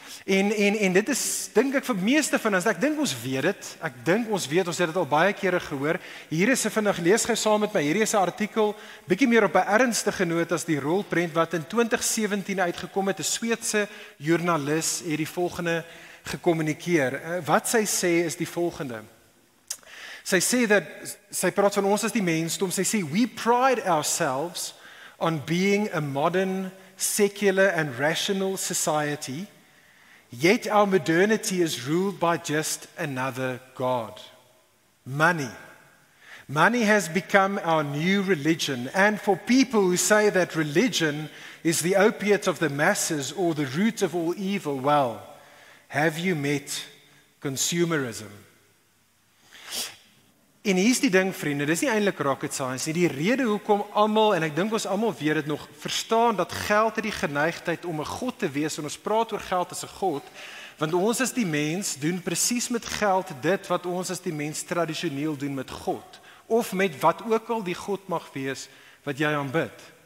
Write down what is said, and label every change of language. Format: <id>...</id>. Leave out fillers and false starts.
<af>En dit is, dink ek, vir meeste van ons, ek dink ons weet dit, ons het dit al baie kere gehoor. Hier is 'n vinnig lees gou saam met my, hierdie is 'n artikel, bietjie meer op 'n ernstige noot as die rolprent wat in 2017 uitgekom het. 'n Sweedse joernalis het die volgende gekommunikeer. Wat sy sê is die volgende. Sy sê dat, sy praat van ons as die mensdom, sy sê,</af> <en>we pride ourselves on being a modern, secular and rational society, yet our modernity is ruled by just another God. Money. Money has become our new religion, and for people who say that religion is the opiate of the masses or the root of all evil, well, have you met consumerism?</en> <af>En hier is die ding, vriende, dis nie eintlik rocket science nie. Die rede hoekom almal, en ek dink ons almal weet dit nog, verstaan dat geld het die geneigtheid om 'n god te wees, en ons praat oor geld as 'n god, want ons as die mens doen presies met geld dit wat ons as die mens tradisioneel doen met God, of met wat ook al die god mag wees wat jy aanbid.</af>